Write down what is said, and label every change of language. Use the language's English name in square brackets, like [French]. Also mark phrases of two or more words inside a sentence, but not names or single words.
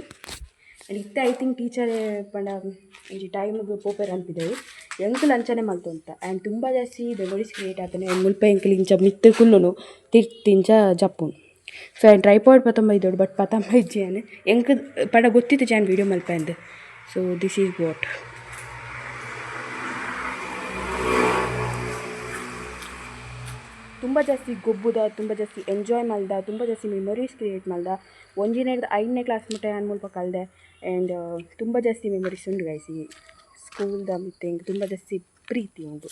[Tulu] ಆ್ಯಂಡ್ ಇತ್ತೆ [English] I think teacher [Tulu] ಪಂಡ ಈ ಟೈಮಿಗೆ ಪೋಪರ್ ಅನ್ಪಿದ್ದೆವು ಎಂಕುಲು ಅಂಚನೆ ಮಲ್ತೊಂತ ಆ್ಯಂಡ್ ತುಂಬ ಜಾಸ್ತಿ [English] memories create [Tulu] ಆತನೆ. ಆ್ಯಂಡ್ ಮುಲ್ಪ ಎಂಕುಲು ಇಂಚ ಮಿತ್ತು ಕುಲ್ಲುನು ತಿಂಚ ಜಪ್ಪುನು. [English] so and tripod [Tulu] ಪತಂಬ ಇದ್ದೋಡು ಬಟ್ ಪತಂಬ ಇಜ್ಜಿಯಾನೆ ಎಂಕ್ ಪಂಡ ಗೊತ್ತಿತ್ತು ಜಾನ್ ವೀಡಿಯೋ ಮಲ್ಪ ಅಂದು. [English] so this is what [Tulu] ತುಂಬ ಜಾಸ್ತಿ ಗೊಬ್ಬುದ, ತುಂಬ ಜಾಸ್ತಿ ಎಂಜಾಯ್ ಮಲ್ದ, ತುಂಬ ಜಾಸ್ತಿ [English] memories create [Tulu] ಮಲ್ದ. ಒಂಜಿನೇ 5ನೇ ಕ್ಲಾಸ್ ಮುಟ್ಟ ನಾನು ಮುಲ್ಪ ಕಲಿದೆ. ಆ್ಯಂಡ್ ತುಂಬ ಜಾಸ್ತಿ ಮೆಮೊರೀಸ್ ಉಂಡು ಗೈಸ್ ಈ ಸ್ಕೂಲ್ದ ಮಿತ್ತೆ ಎಂಕ್ ತುಂಬ ಜಾಸ್ತಿ ಪ್ರೀತಿ ಉಂಟು.